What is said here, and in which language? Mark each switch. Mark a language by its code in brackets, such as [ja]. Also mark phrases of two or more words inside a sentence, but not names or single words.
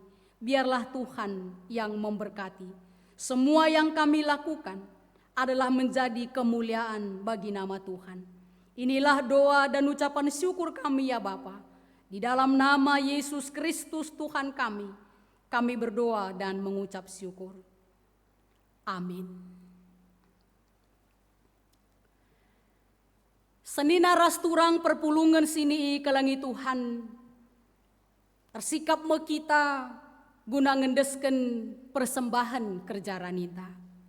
[id] Biarlah Tuhan yang memberkati. Semua yang kami lakukan adalah menjadi kemuliaan bagi nama Tuhan. Inilah doa dan ucapan syukur kami ya Bapa. Di dalam nama Yesus Kristus Tuhan kami berdoa dan mengucap syukur. Amin. [btx] Senina rasturang perpulungan sini kelangi Tuhan. Tersikap me kita guna ngendesken persembahan kerja ranita.